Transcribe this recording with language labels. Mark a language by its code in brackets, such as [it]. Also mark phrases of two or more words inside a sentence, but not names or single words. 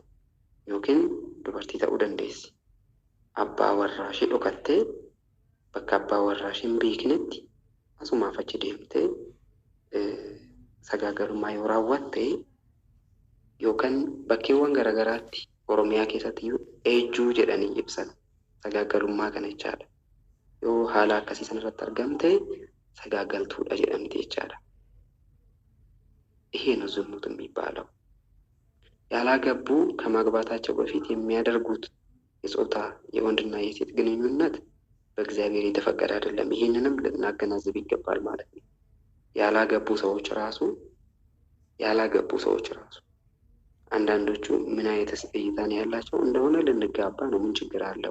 [om] Yookiin dubartii ta'uu dandeessi. Abbaa warraa ishee dhokattee bakka abbaa warraa ishee hin beeknetti asumaaf achi deemtee sagaagalummaa yoo raawwatte yookaan bakkeewwan garaagaraatti Oromiyaa keessatti ejjuu jedhanii ibsan sagaagalummaa kana jechaadha. Yoo haala akkasii sanarratti argamte sagaagaltuudha jedhamti jechaadha. [am] ይሄ ነው ዝሙት የሚባለው። ያላገቡ ከማግባታቸው በፊት የሚያደርጉት የጾታ የወንድና የሴት ግንኙነት በእግዚአብሔር የተፈቀደ አይደለም። ይሄንንም ልናገናዝብ ይገባል ማለት ነው። ያላገቡ ሰዎች ራሱ አንዳንዶቹ ምን አይነት እይታ ነው ያላቸው እንደሆነ ልንጋባ ነው፣ ምን ችግር አለው?